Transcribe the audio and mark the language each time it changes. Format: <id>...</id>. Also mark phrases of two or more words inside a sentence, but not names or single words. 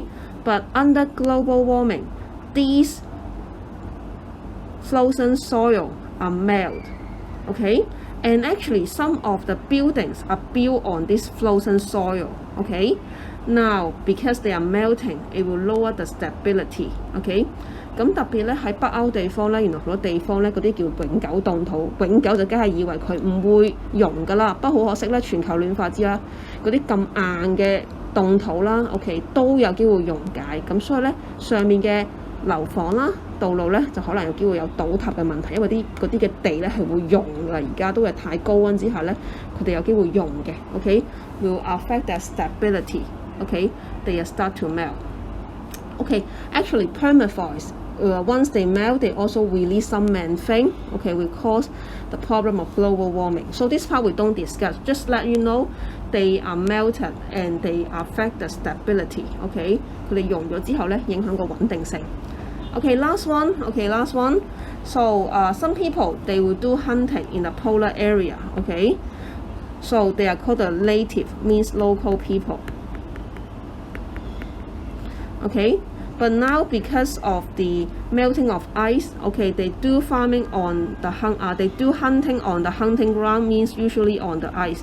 <en>But under global warming, these frozen soil are melt, okay? And actually, some of the buildings are built on this frozen soil, okay? Now, because they are melting, it will lower the stability, okay?</en> <yue>咁特別咧喺北歐地方咧，原來好多地方咧嗰啲叫永久凍土，永久就梗係以為佢唔會溶㗎啦。不過好可惜咧，全球暖化之下，嗰啲咁硬嘅凍土啦 ，OK 都有機會溶解，咁所以咧上面嘅樓房啦、道路咧就可能有機會有倒塌嘅問題，因為嗰啲嘅地咧係會溶㗎，而家都係太高溫之下咧，佢哋有機會溶嘅 ，</yue> <en>OK will affect their stability， OK they start to melt。Okay, actually permafrost, once they melt, they also release some methane, okay, will cause the problem of global warming. So this part we don't discuss, just let you know they are melted and they affect the stability, okay?</en> <yue>佢哋溶咗之後咧，影響個穩定性。</yue> <en>Okay, last one. So some people, they will do hunting in the polar area, okay? So they are called the native, means local people. Okay, but now because of the melting of ice, okay, they do hunting on the hunting ground, means usually on the ice.</en>